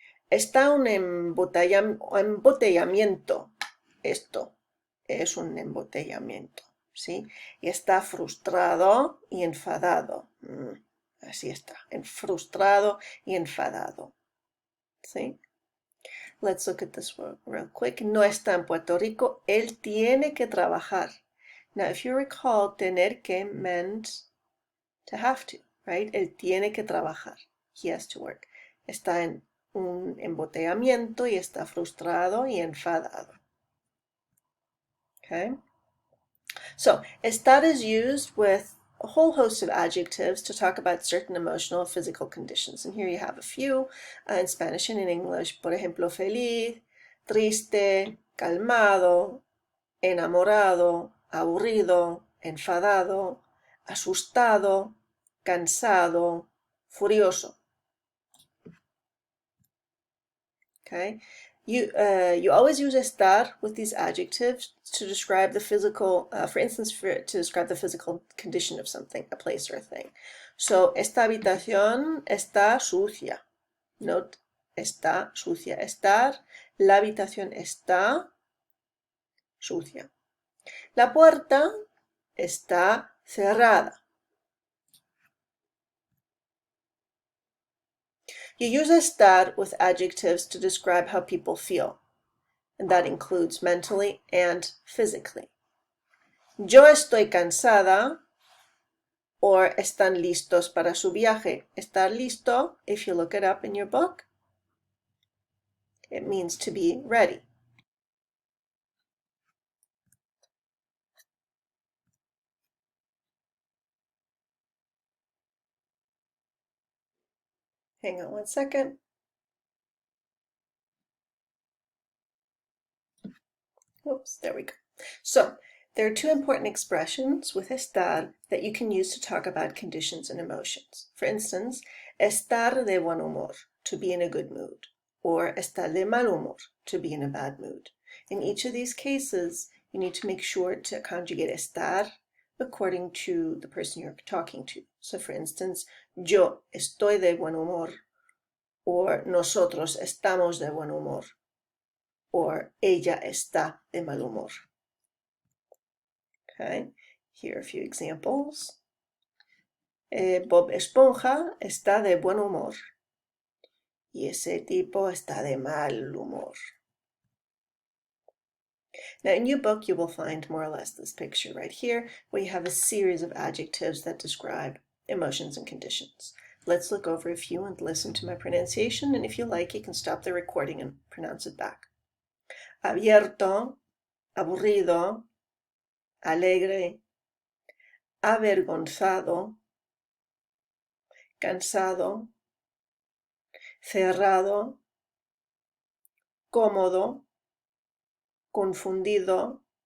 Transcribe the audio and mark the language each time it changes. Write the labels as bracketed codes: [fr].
[es] Está un embotellamiento. Esto es un embotellamiento, ¿sí? Y está frustrado y enfadado. Así está, frustrado y enfadado, ¿sí? [en] Let's look at this real quick. [es] No está en Puerto Rico. Él tiene que trabajar. [en] Now, if you recall, tener que meant to have to, right? [es] Él tiene que trabajar. [en] He has to work. [es] Está en un embotellamiento y está frustrado y enfadado. [en] Okay? So, estar is used with a whole host of adjectives to talk about certain emotional or physical conditions. And here you have a few in Spanish and in English. [es] Por ejemplo, feliz, triste, calmado, enamorado, aburrido, enfadado, asustado, cansado, furioso. [en] Okay? You always use estar with these adjectives to describe the physical, for instance, to describe the physical condition of something, a place or a thing. So, [es] esta habitación está sucia. [en] Note, [es] está sucia. Estar, la habitación está sucia. La puerta está cerrada. [en] You use estar with adjectives to describe how people feel, and that includes mentally and physically. [es] Yo estoy cansada, [en] or [es] están listos para su viaje. [en] Estar listo, if you look it up in your book, it means to be ready. Hang on one second. Oops, there we go. So, there are two important expressions with estar that you can use to talk about conditions and emotions. For instance, [es] estar de buen humor, [en] to be in a good mood, or [es] estar de mal humor, [en] to be in a bad mood. In each of these cases, you need to make sure to conjugate estar according to the person you're talking to. So for instance, [es] yo estoy de buen humor, or nosotros estamos de buen humor, or ella está de mal humor. [en] Okay, here are a few examples. [es] Bob Esponja está de buen humor y ese tipo está de mal humor. [en] Now in your book you will find more or less this picture right here, where you have a series of adjectives that describe emotions and conditions. Let's look over a few and listen to my pronunciation, and if you like you can stop the recording and pronounce it back. [es] Abierto, aburrido, alegre, avergonzado, cansado, cerrado, cómodo, confundido,